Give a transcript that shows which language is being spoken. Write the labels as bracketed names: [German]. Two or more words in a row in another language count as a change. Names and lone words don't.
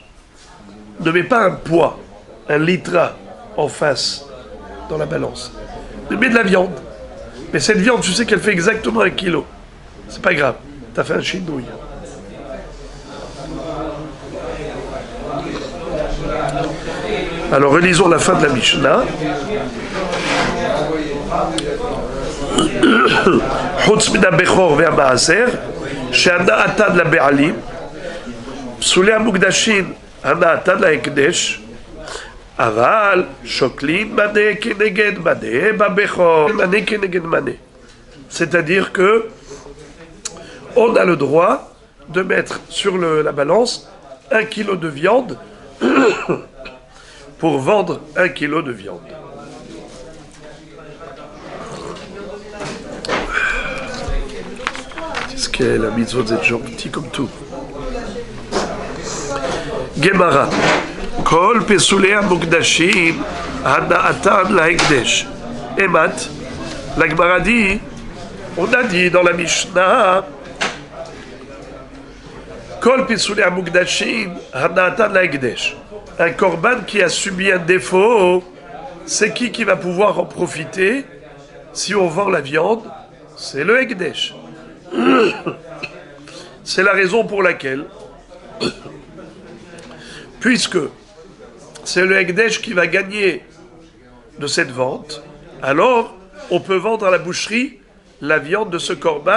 [French] Ne mets pas un poids, un litra en face dans la balance. Mets de la viande. Mais cette viande, tu sais qu'elle fait exactement 1 kilo. C'est pas grave. Tu as fait un chinouille. Alors relisons la fin de la Mishnah. [Hebrew] חוץ מן הבכור והמעשר, שהנאתן לבעלים, פסולי המוקדשים, הנאתן להקדש, אבל שוקלים מנה כנגד מנה בבכור, מנה כנגד מנה. [French] C'est-à-dire que on a le droit de mettre sur la balance 1 kilo de viande pour vendre 1 kilo de viande. C'est ce qu'est la mitzvot des gens petits comme tout. Gemara. [Hebrew] כל פסולי המוקדשים הנאתן להקדש. [French] Emat. La Gemara dit, on a dit dans la Mishnah, [Hebrew] כל פסולי המוקדשים הנאתן להקדש. [French] Un korban qui a subi un défaut, c'est qui va pouvoir en profiter si on vend la viande? C'est le Hekdesh. C'est la raison pour laquelle, puisque c'est le Hekdesh qui va gagner de cette vente, alors on peut vendre à la boucherie la viande de ce korban.